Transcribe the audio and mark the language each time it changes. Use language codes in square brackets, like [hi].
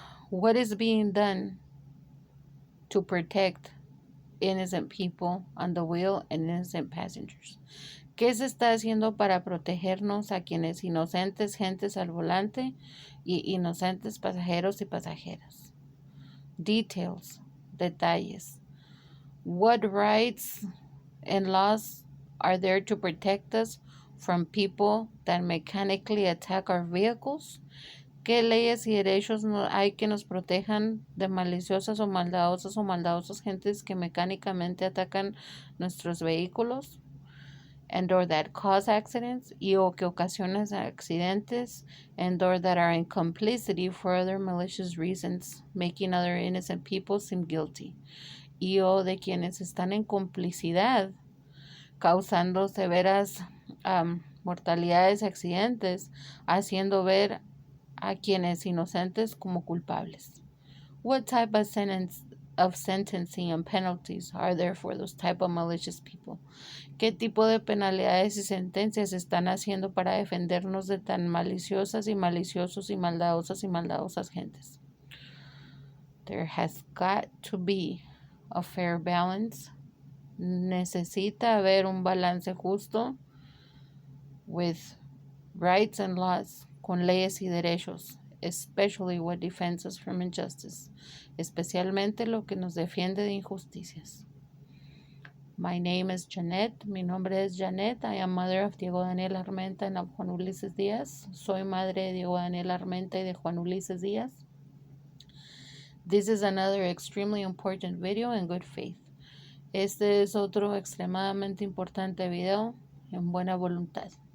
[en] What is being done to protect innocent people on the wheel and innocent passengers? [es] ¿Qué se está haciendo para protegernos a quienes inocentes gentes al volante y inocentes pasajeros y pasajeras? [en] Details, detalles. What rights and laws are there to protect us from people that mechanically attack our vehicles? [es] ¿Qué leyes y derechos hay que nos protejan de maliciosas o maldadosos gentes que mecánicamente atacan nuestros vehículos? [en] And or that cause accidents, [es] y o que ocasionan accidentes, [en] and or that are in complicity for other malicious reasons, making other innocent people seem guilty, [es] y o de quienes están en complicidad, causando severas mortalidades y accidentes, haciendo ver a quienes inocentes como culpables. [en] What type of sentencing and penalties are there for those type of malicious people? [es] ¿Qué tipo de penalidades y sentencias están haciendo para defendernos de tan maliciosas y maliciosos y maldadosas gentes? [en] There has got to be a fair balance. [es] Necesita haber un balance justo [en] with rights and laws, [es] con leyes y derechos, [en] especially what defends us from injustice, [es] especialmente lo que nos defiende de injusticias. [en] My name is Janet. [es] Mi nombre es Janet. [en] I am mother of Diego Daniel Armenta and of Juan Ulises Díaz. [es] Soy madre de Diego Daniel Armenta y de Juan Ulises Díaz. [en] This is another extremely important video in good faith. [es] Este es otro extremadamente importante video en buena voluntad.